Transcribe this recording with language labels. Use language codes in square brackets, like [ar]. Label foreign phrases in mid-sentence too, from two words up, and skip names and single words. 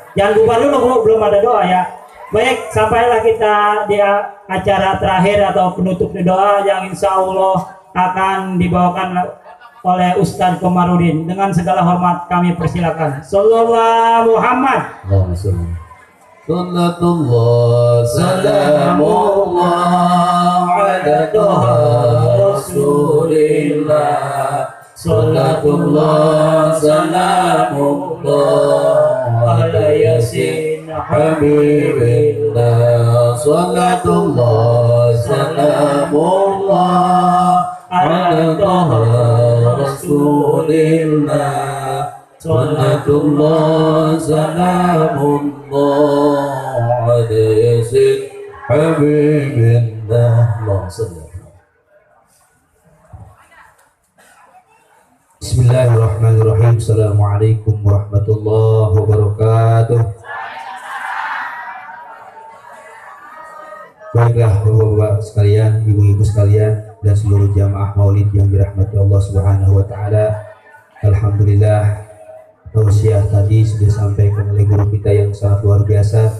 [id] Jangan lupa dulu belum ada doa ya. Baik, sampailah kita di acara terakhir atau penutup doa yang [ar] إن شاء الله [id] akan dibawakan oleh Ustadz Komarudin. Dengan segala hormat kami persilakan. [ar] صلى الله محمد. صلاة الله سلام الله على رسول الله. صلاة الله سلام الله على يس حبيب الله. صلاة الله سلام الله على رسول الله. صلاة الله سلام الله على سيد حبيب الله. بسم الله الرحمن الرحيم. السلام عليكم ورحمة الله وبركاته. [id] Baiklah bapak-bapak sekalian, ibu-ibu sekalian, dan seluruh jamaah maulid yang dirahmati [ar] الله سبحانه وتعالى. [id] Alhamdulillah, tausiah tadi sudah disampaikan oleh guru kita yang sangat luar biasa.